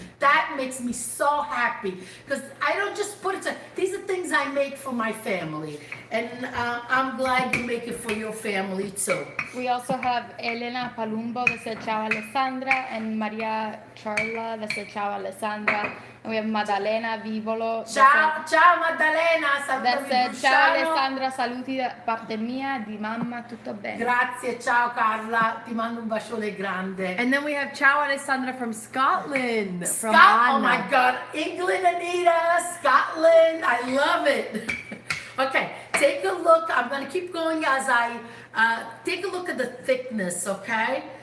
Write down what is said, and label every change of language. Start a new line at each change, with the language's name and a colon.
English: That makes me so happy, because I don't just put it to, these are things I make for my family. And I'm glad you make it for your family too. We also have Elena Palumbo that said Ciao Alessandra, and Maria Charla that said Ciao Alessandra. And we have Maddalena Vivolo.
Italian: Ciao, ciao Maddalena.
English: That said
Italian: Ciao Alessandra, saluti da parte mia, di mamma, tutto bene. Grazie, ciao Carla. Ti mando un bacione grande.
English: And then we have Ciao Alessandra from Scotland. From Oh my God, England, Anita, Scotland. I love it. Okay, take a look. I'm going to keep going as I take a look at the thickness, okay?